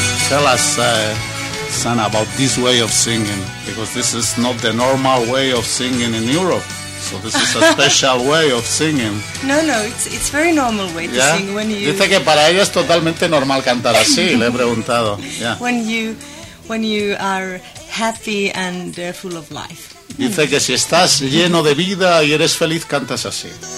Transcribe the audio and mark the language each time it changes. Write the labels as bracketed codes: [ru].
[en] Tell us, Sana, about this way of singing, because this is not the normal way of singing in Europe, so this is a special way of singing. No, it's very normal way to sing when you... [es] Dice que para ella es totalmente normal cantar así, le he preguntado. Yeah. [en] When you are happy and full of life. [es] Dice que si estás lleno de vida y eres feliz, cantas así.